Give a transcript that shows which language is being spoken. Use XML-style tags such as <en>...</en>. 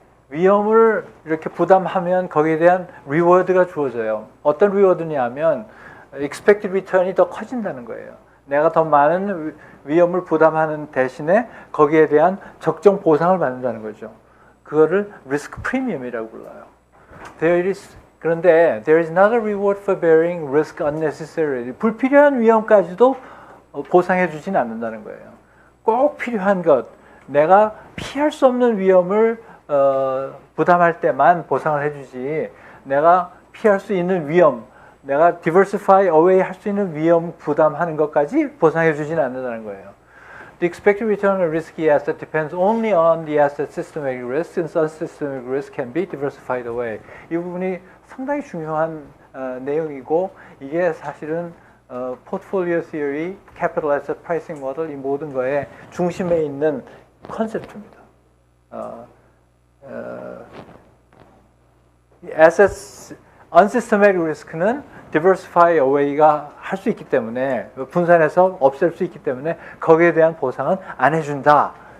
<ko>위험을 이렇게 부담하면 거기에 대한 리워드가 주어져요. 어떤 리워드냐면 expected return 이 더 커진다는 거예요. 내가 더 많은 위험을 부담하는 대신에 거기에 대한 적정 보상을 받는다는 거죠. 그거를 risk premium이라고 불러요.</ko> <en>그런데 there is not a reward for bearing risk unnecessarily.</en> <ko>불필요한 위험까지도 보상해 주진 않는다는 거예요. 꼭 필요한 것, 내가 피할 수 없는 위험을 부담할 때만 보상을 해주지 내가 피할 수 있는 위험, 내가 diversify away 할 수 있는 위험 부담하는 것까지 보상해 주지는 않는다는 거예요.</ko> <en>The expected return on a risky asset depends only on the asset's systematic risk, since unsystematic risk can be diversified away.</en> <ko>이 부분이 상당히 중요한 내용이고 이게 사실은 포트폴리오 시어리, 캐피털 애셋 프라이싱 모델 이 모든 거에 중심에 있는 컨셉트입니다. assets unsystematic risk는 diversify away 가 할 수 있기 때문에 분산해서 없앨 수 있기 때문에 거기에 대한 보상은 안 해준다.</ko>